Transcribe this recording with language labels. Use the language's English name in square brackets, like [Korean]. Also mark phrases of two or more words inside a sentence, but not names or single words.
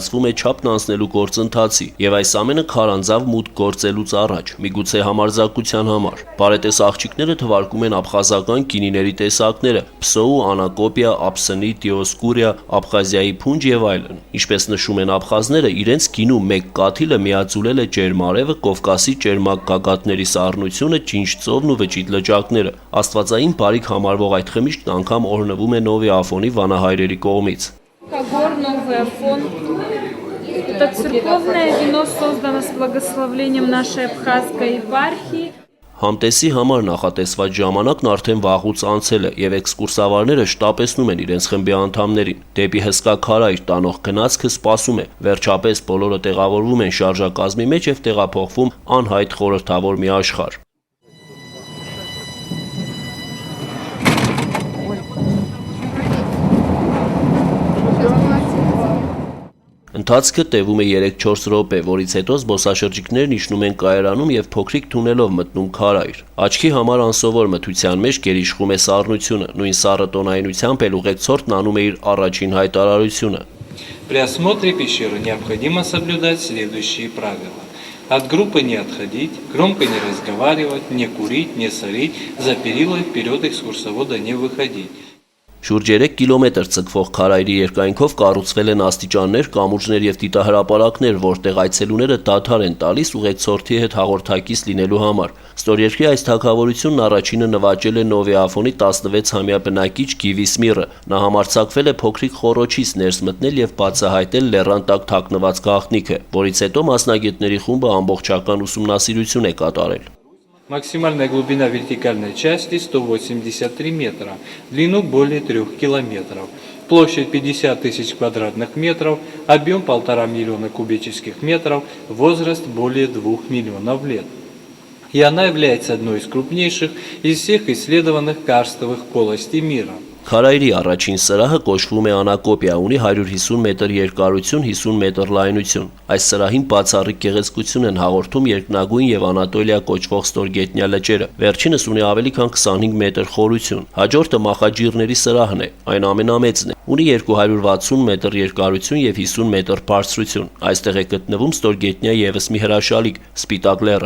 [Armenian] է չափն անցնելու գործընթացի, եւ այս ամենը քարանձավ մուտք գործելուց առաջ, միգուցե համարձակության համար։ Բարետես աղջիկները թվարկում են աբխազական գինիների տեսակները՝ փսոու, անակոպիա, աբսնիտ, դիոսկուրիա, Աբխազիայի փունջ եւ այլն։ Ինչպես նշում են աբխազները, իրենց գինու մեկ կաթիլը միաձուլել է ջերմարևը, Կովկասի ջերմակ գագաթների սառնությունը, ջինջ ծովն ու վճիտ լճակները։ Աստվածային բարիք համարվող այդ խմիչքն անգամ օրհնվում է Նովի Աֆոնի վանահայրերի կողմից։ [Russian] Это церковное вино создано с благословением нашей Абхазской епархии. [Armenian] Համտեսի համար նախատեսված ժամանակն արդեն վաղուց անցել է եւ էքսկուրսավարները շտապեցնում են իրենց խմբի անդամներին։ Դեպի հսկա քարայր տանող գնացքը սպասում է։ Վերջապես բոլորը տեղավորվում են շարժակազմի մեջ եւ տեղափոխվում անհայտ խորհրդավոր մի աշխարհ։ Ընթացքը տևում է 3-4 րոպե, որից հետո զբոսաշրջիկներն իջնում են կայարանում եւ փոքրիկ թունելով мտնում քարայր։ Աչքի համար անսովոր մթության մեջ գերիշխում է սառնությունը, նույն սառը տոնայնությամբ էլ ուղեկցորդն անում է իր առաջին հայտարարությունը։ [Russian] При осмотре пещеры необходимо соблюдать следующие правила. От группы не отходить, громко не разговаривать, не курить, не сорить, за перила вперед экскурсовода не выходить. [Armenian] Շուրջ 3 կիլոմետր ցկվող քարայրի երկայնքով կառուցվել են աստիճաններ, կամուրջներ եւ դիտահրապարակներ, որտեղ այցելուները դադար են տալիս ուղեկցորդի հետ հաղորդակից լինելու համար։ Ստորերկրի այս թագավորությունն առաջինը նվաճել է Նովի Աֆոնի 16-ամյա բնակիչ Գիվի Սմիրը։ Նա համարձակվել է փոքրիկ խոռոչից ներս մտնել եւ բացահայտել լեռան տակ թաքնված գաղտնիքը, որից հետո մասնագետների խումբը ամբողջական ուսումնասիրություն է կատարել։ [Russian] Максимальная глубина вертикальной части 183 метра, длину более 3 километров, площадь 50 тысяч квадратных метров, объем 1,5 миллиона кубических метров, возраст более 2 миллионов лет. И она является одной из крупнейших из всех исследованных карстовых полостей мира. [Armenian] Քարայրի առաջին սրահը կոչվում է Անակոպիա, ունի 150 մետր երկարություն, 50 մետր լայնություն։ Այս սրահին բացառիկ գեղեցկություն են հաղորդում երկնագույն եւ Անատոլիա կոչվող ստորգետնյա լճերը։ Վերջինս ունի ավելի քան 25 մետր խորություն։ Հաջորդը Մախաջիրների սրահն է, այն ամենամեծն է։ Ունի 260 մետր երկարություն եւ 50 մետր բարձրություն։ Այստեղ է գտնվում ստորգետնյա եւս մի հրաշալիք՝ Սպիտակ լեռը։